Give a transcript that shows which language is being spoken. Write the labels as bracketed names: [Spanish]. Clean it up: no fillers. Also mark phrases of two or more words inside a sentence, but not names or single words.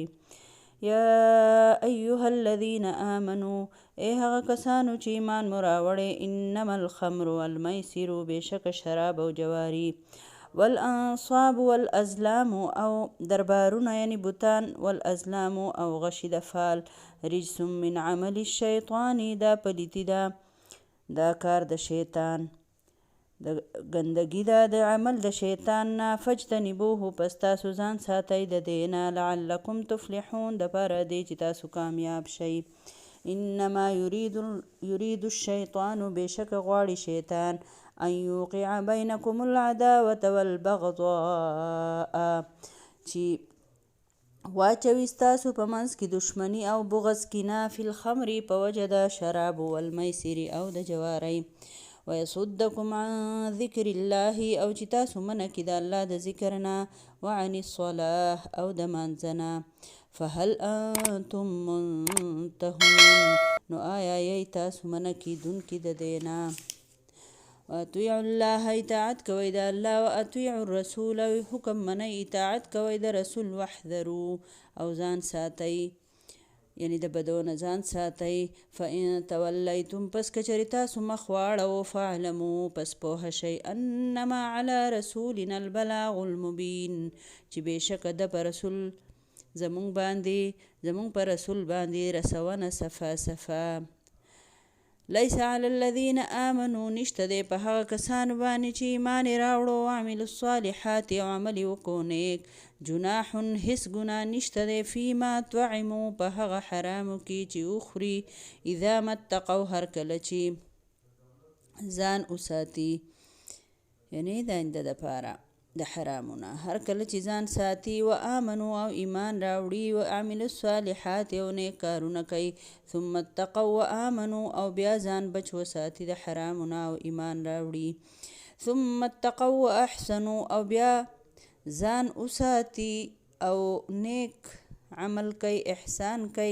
[Arabic] یا ایها الذین آمنوا [Pashto] ای هغه کسانو چې ایمان مو راوړی [Arabic] انما الخمر والمیسر [Pashto] بېشکه شراب او جواري [Arabic] والانصاب والازلام [Pashto] او دربارونه یعنی بوتان والازلام او غشي د فال [Arabic] رجس من عمل الشیطان [Pashto] دا پلیتی دا کار د شیطان د ګندګي دا د عمل د شیطان نه فجتنبوه پس تاسو ځان ساتئ د دې نه [Arabic] لعلکم تفلحون [Pashto] دپاره دی چې تاسو کامیاب شئ. [Arabic] انما یرید الشیطان [Pashto] بېشکه غواړي شیطان [Arabic] ان یوقع بینکم العداوة والبغضاء [Pashto] چې واچوي ستاسو په منځ کې دشمني او بغض کینه [Arabic] فی الخمر [Pashto] په وجه د شراب والمیسر او د جوارۍ. [Arabic] ویصدکم عن ذکر الله [Pashto] او چې تاسو منع کړي د الله د ذکر نه [Arabic] وعن الصلاة [Pashto] او د مانځه نه. [Arabic] فهل انتم منتهون [Pashto] نو آیا یی تاسو منع کیدونکي د دې نه. [Arabic] واطیعوا الله [Pashto] اطاعت کوئ د الله [Arabic] و اطیعوا الرسول [Pashto] حکم منئ اطاعت کوئ د رسول واحذروا او ځان ساتئ یعنی د بدو نه ځان ساتئ. [Arabic] فان تولیتم [Pashto] پس کچرې تاسو مخ واړوو فاعلموا پس پوهه شئ [Arabic] انما علی رسولنا البلاغ المبین [Pashto] چې بېشکه د په رسول زمونږ په رسول باندې رسونه صفا صفا. [Arabic] لیس علی الذین آمنوا [Pashto] نشته دی په هغه کسانو باندې چې ایمان یې راوړو [Arabic] وعملوا الصالحات [Pashto] او عمل یې وکړو نیک جناح هیڅ ګناه نشته دی [Arabic] فیما طعموا [Pashto] په هغه حرامو کې چې وخوري [Arabic] اذا ما اتقوا [Pashto] هر کله چې ځان وساتي یعنی د آینده دپاره د حرامونه هر کله چې ځان ساتي [Arabic] و آمنو [Pashto] او ایمان راوړي [Arabic] و عملوا الصالحات [Pashto] او نیک کارونه کوي [Arabic] ثم اتقوا و آمنو [Pashto] او بیا ځان بچ وساتي د حرامونه او ایمان راوړي [Arabic] ثم اتقوا و احسنو [Pashto] او بیا ځان وساتي او نیک عمل کوي، احسان کوي.